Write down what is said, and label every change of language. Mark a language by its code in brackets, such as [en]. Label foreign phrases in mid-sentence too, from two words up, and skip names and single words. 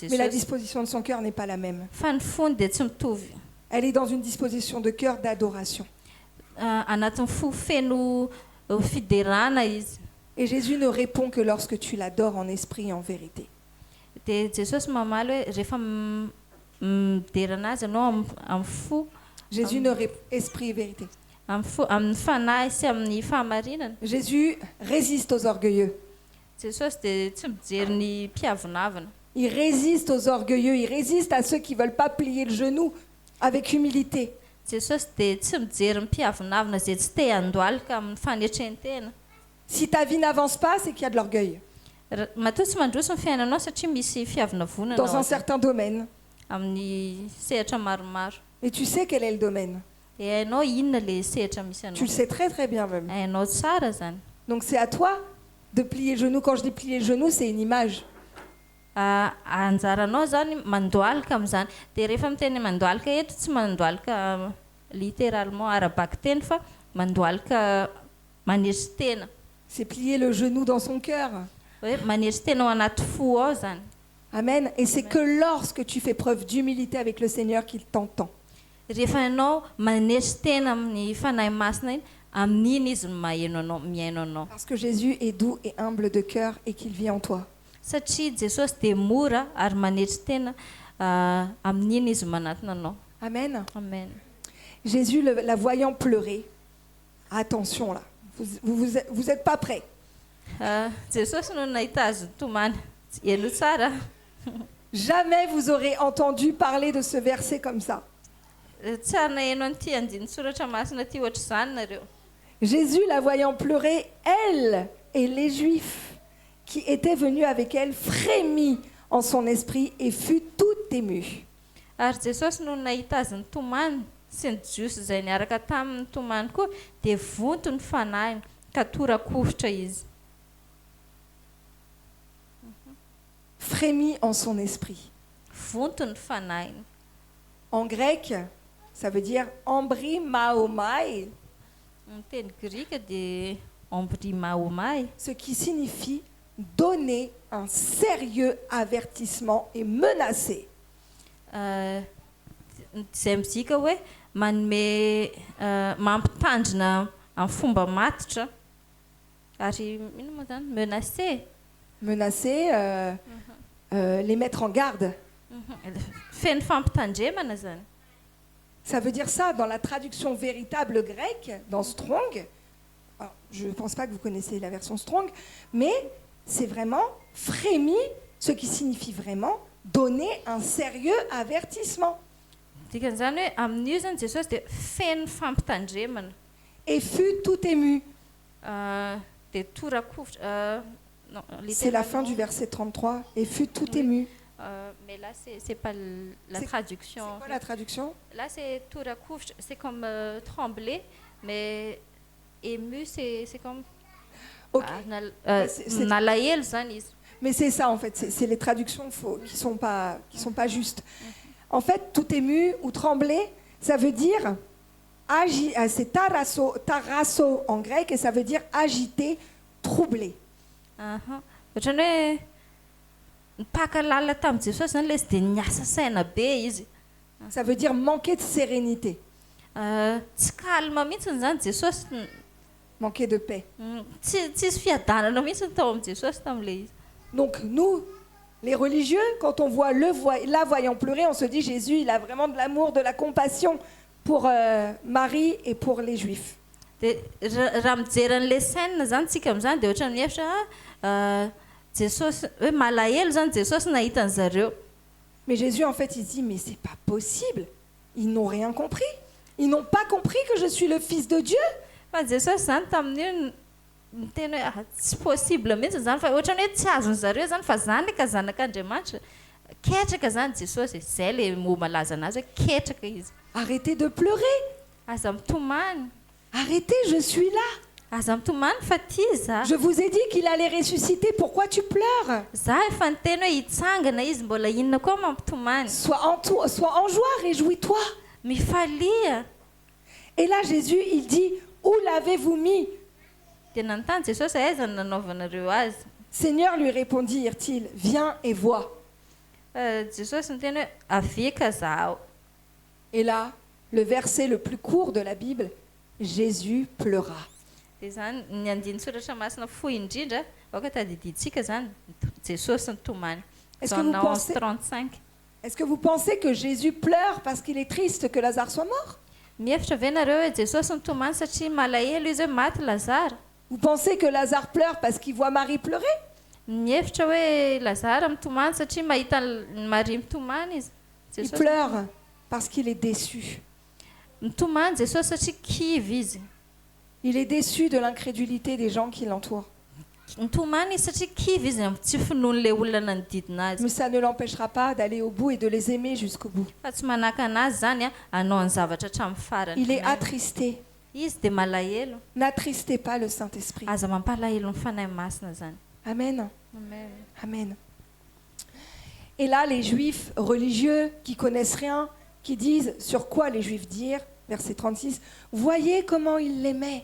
[fr] Mais la Jesosy. disposition de son cœur n'est pas la même. [mg] Fa ny fony dia tsy mitovy. [fr] Elle est dans une disposition de cœur d'adoration. [mg] Anatin'ny fo feno fiderana izy. [fr] Et Jésus ne répond que lorsque tu l'adores en esprit et en vérité. [mg] Dia Jesosy mamaly hoe rehefa miderana azy ianao amin'ny fo, [fr] Jésus ne répond esprit et vérité. [mg] amin'ny fanahy sy amin'ny fahamarinana. [fr] Jésus résiste aux orgueilleux. [mg] Jesosy dia tsy mijery ny mpiavonavina. [fr] Il résiste aux orgueilleux. Il résiste à ceux qui ne veulent pas plier le genou avec humilité. [mg] Jesosy dia tsy mijery ny mpiavonavina izay tsy te handoalika amin'ny fanetrentena. [fr] Si ta vie n'avance pas, c'est qu'il y a de l'orgueil. [mg] Matoa tsy mandroso ny fiainanao satria misy fiavina vonana [fr] Dans un certain domaine. [mg] amin'ny sehatra maromaro. [fr] Et tu sais quel est le domaine. [mg] Dia hainao inona le sehatra misy [fr] Tu [mg] anao. [fr] le sais très très bien même. [mg] Hainao tsara zany. [fr] Donc c'est à toi de plier le genou. Quand je dis plier le genou, c'est une image. [mg] Anjaranao zany mandoalika amin'izany. Dia rehefa miteny mandoalika eto tsy mandoalika littéralement arabaka teny fa mandoalika manery tena. [fr] C'est plier le genou dans son cœur. [mg] Hoe manery tena ao anaty fo ao zany. Amen. [fr] Et c'est que lorsque tu fais preuve d'humilité avec le Seigneur qu'il t'entend. [mg] Rehefa ianao manery tena amin'ny fanahy masina iny, amin'iny izy maheno anao, miaino anao. [fr] Parce que Jésus est doux et humble de cœur et qu'il vit en toi. [mg] Satria Jesosy dia mora ary manery tena, amin'iny izy manatona anao. Amen. Amen. [fr] Jésus, la voyant pleurer, attention là, vous êtes pas prêts. [mg] Jesosy no nahita azy tomany, elo tsara. [fr] Jamais vous aurez entendu parler de ce verset comme ça. [mg] Tsy nahaino an'ity andiny soratra masina ty ohatr' izany nareo. [fr] Jésus, la voyant pleurer, elle et les Juifs qui étaient venus avec elle frémit en son esprit et fut tout ému. [mg] Ary Jesosy no nahita azy ny tomany sy ny jiosy izay niaraka tamin'ny tomany koa dia vonto ny fanahiny ka tora-kovitra izy. [fr] Frémit en son esprit. [mg] Vonto ny fanahiny. [fr] En grec, ça veut dire embrymaomai, [mg] Ny teny grika dia embrymaomai, [fr] ce qui signifie donner un sérieux avertissement et menacer. [mg] Izay mizika hoe manome mampitandrina amin'ny fomba matitra ary ino moa zany menacer. [fr] Menacer, les mettre en garde. [mg] Feno fampitandremana zany. [fr] Ça veut dire ça dans la traduction véritable grecque, dans Strong. Alors, je ne pense pas que vous connaissez la version Strong, mais c'est vraiment frémi, ce qui signifie vraiment donner un sérieux avertissement. [mg] Dikan'izany hoe amin'io zany Jesosy dia feno fampitandremana. [fr] Et fut tout ému. [mg] Dia torakovitra. [fr] Non, C'est la fin du verset 33. Et fut tout ému. Mais là, c'est pas la traduction. C'est quoi la traduction? Là, c'est torakovitra, c'est comme trembler, mais ému, c'est comme. Ok. [mg] Nalahelo zany izy. [fr] Mais c'est ça en fait, c'est les traductions qui sont pas justes. En fait, tout ému ou trembler, ça veut dire c'est tarasso en grec et ça veut dire agité, troublé. [mg] Ohatrany hoe nipaka lalina tamin'i Jesosy zany le izy dia niasa saina be izy. [fr] Ça veut dire manquer de sérénité, [mg] Tsy calme mihitsiny zany Jesosy. [fr] manquer de paix. [mg] Tsisy fiadanana mihitsiny tao amin'i Jesosy tam'le izy. [fr] Donc nous, les religieux, quand on voit la voyant pleurer, on se dit Jésus, il a vraiment de l'amour, de la compassion pour Marie et pour les Juifs. [mg] Dia raha mijery an'le scène zany tsika amin'izany dia ohatrany mihevitra Jesosy hoe malahelo zany Jesosy nahita an'zareo. [fr] Mais Jésus, en fait, il dit, mais c'est pas possible. Ils n'ont rien compris. Ils n'ont pas compris que je suis le Fils de Dieu. [mg] Fa Jesosy zany tamin'io miteny hoe tsy possible mihitsy zany fa ohatrany hoe tsy azony zareo zany fa zany ka zanak'Andriamanitra. Ketraka zany Jesosy, izay le mo malaza anazy hoe ketraka izy. [fr] Arrêtez de pleurer. [mg] Aza mitomany. [fr] Arrêtez, je suis là. [mg] Aza mitomany fa ty za. [fr] Je vous ai dit qu'il allait ressusciter. Pourquoi tu pleures? [mg] Za efa niteny hoe hitsangana izy mbola inona koa mampitomany. [fr] Sois en joie, réjouis-toi. [mg] Mifalia. [fr] Et là, Jésus, il dit, où l'avez-vous mis? [mg] Dia nanontany Jesosy aiza no nanaovanareo azy. [fr] Seigneur, lui répondirent-ils, viens et vois. [mg] Jesosy niteny hoe avika zaho. [fr] Et là, le verset le plus court de la Bible, Jésus pleura. [mg] Dia zany ny andiny soratra masina fohy indrindra aoka tadidintsika zany Jesosy nitomany. [fr] Est-ce que vous Jean pensez- 11:35. Est-ce que vous pensez que Jésus pleure parce qu'il est triste que Lazare soit mort? [mg] Mihevitra ve nareo hoe Jesosy nitomany satria malahelo izy hoe maty Lazara? [fr] Vous pensez que Lazare pleure parce qu'il voit Marie pleurer? [mg] Mihevitra hoe Lazara mitomany satria mahita Maria mitomany izy. [fr] Il Jesosy pleure parce qu'il est déçu. [mg] mitomany Jesosy satria kivy izy. [fr] Il est déçu de l'incrédulité des gens qui l'entourent. [mg] Nitomany izy satria kivy izy amin'ny tsy finoan'le olona manodidina azy. [fr] Mais ça ne l'empêchera pas d'aller au bout et de les aimer jusqu'au bout. [mg] Fa tsy manaka anazy zany hanao ny zavatra hatramin'ny farany. [fr] Il est attristé. [mg] Izy dia malahelo. [fr] N'attristez pas le Saint-Esprit. [mg] Aza mampalahelo ny fanahy masina zany. Amen. Amen. Amen. [fr] Et là, les Juifs religieux qui connaissent rien, qui disent sur quoi les Juifs dirent, verset 36, voyez comment il l'aimait.